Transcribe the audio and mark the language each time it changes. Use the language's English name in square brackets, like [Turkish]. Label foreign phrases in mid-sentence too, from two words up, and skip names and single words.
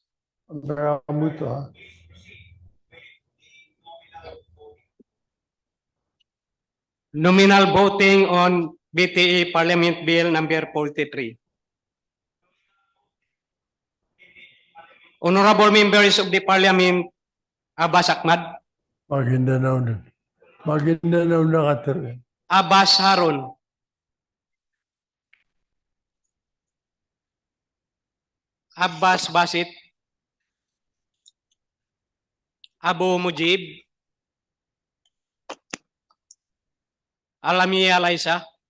[English] Nominal voting on BTA Parliament Bill number 43. Honorable members of the Parliament, Abbas Ahmad. [Filipino] Maguindanao na. Maguindanao nakatira. [English] Abbas Harun. Abbas Basit. Abu Mujib. Alamia Laisa.